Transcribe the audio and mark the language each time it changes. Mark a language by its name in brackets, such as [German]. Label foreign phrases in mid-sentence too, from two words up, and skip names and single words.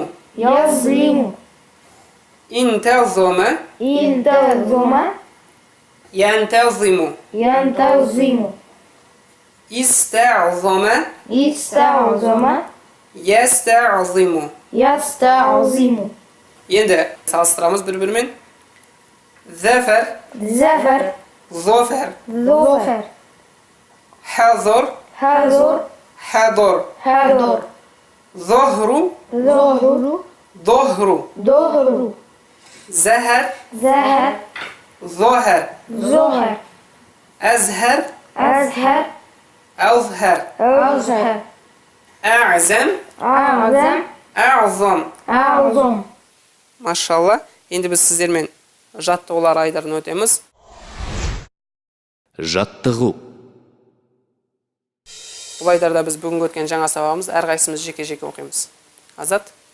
[Arabic] يظلم, انتظم, انتظم, ينتظم. ينتظم, استعظم, استعظم, يستعظم. يستعظم, [Kazakh] Енді салыстырамыз бір-бірімен. [Arabic] Зәфәр, زفر, зофәр, ظفر, хәзор, حضر, хәдор. حضر, Зохру, ظهر, дохру. ظهر, Зәһәр, زهر, зохәр. ظهر, Әзһәр, أزهر, әзһәр. أزهر, Әзәм, أعظم, әзам. أعظم. Машалла. [Kazakh] Енді біз сіздермен жаттығулар айдарын өтеміз. Жаттығу. Бұл айдарда біз бүгін өткен жаңа сабағымыз әрқайсымыз жеке-жеке оқимыз. Азат.